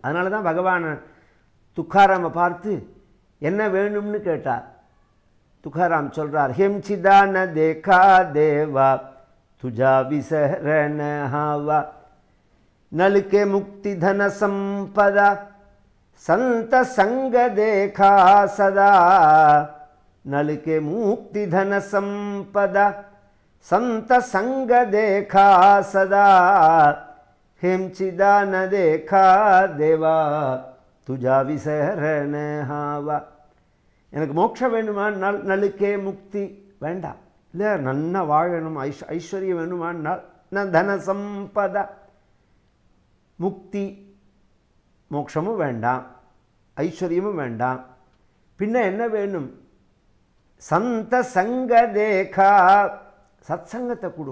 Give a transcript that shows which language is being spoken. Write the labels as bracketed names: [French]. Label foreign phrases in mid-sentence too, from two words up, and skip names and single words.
[Tamil] அதனால தான் பகவானை துக்காராமை பார்த்து என்ன வேணும்னு கேட்டார். துக்காராம் சொல்கிறார், [Marathi] हें चिदान देगा देवा तुझा विसरण व्हावा नलगे मुक्ति धन संपदा संत संग देखा सदा नलके मुक्ति धन संपदा संत संग देखा सदा हेमचिदा न देखा देवा तुझा विसरण हावा. [Tamil] எனக்கு மோட்சம் வேணுமா, [Marathi] नलगे मुक्ति [Tamil] வேண்டாம், இல்லை நன்னா வாழணும், ஐஸ்வர்யம் வேணுமானால் நான் [Marathi] धन संपदा, [Tamil] முக்தி மோட்சமும் வேண்டாம், ஐஸ்வர்யமும் வேண்டாம், பின்ன என்ன வேணும், [Marathi] संत संग देगा, [Tamil] சத்சங்கத்தை கொடு.